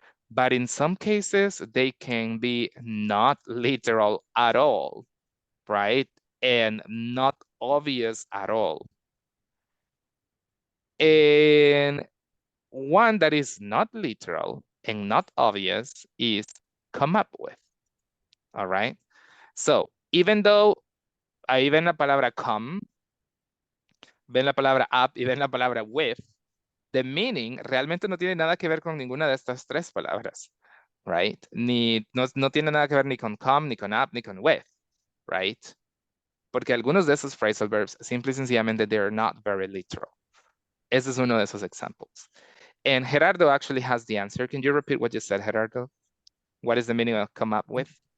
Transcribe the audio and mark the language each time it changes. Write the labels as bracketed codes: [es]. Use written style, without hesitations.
[en] But in some cases, they can be not literal at all, right? And not obvious at all. And one that is not literal and not obvious is come up with, all right? So, even though [es] ahí ven la palabra come, ven la palabra up y ven la palabra with, [en] the meaning [es] realmente no tiene nada que ver con ninguna de estas tres palabras, right? No tiene nada que ver ni con come, ni con up, ni con with, right? Porque algunos de esos phrasal verbs, simple y sencillamente, [en] they're not very literal. [es] Ese es uno de esos examples. [en] And Gerardo actually has the answer. Can you repeat what you said, Gerardo? What is the meaning of come up with?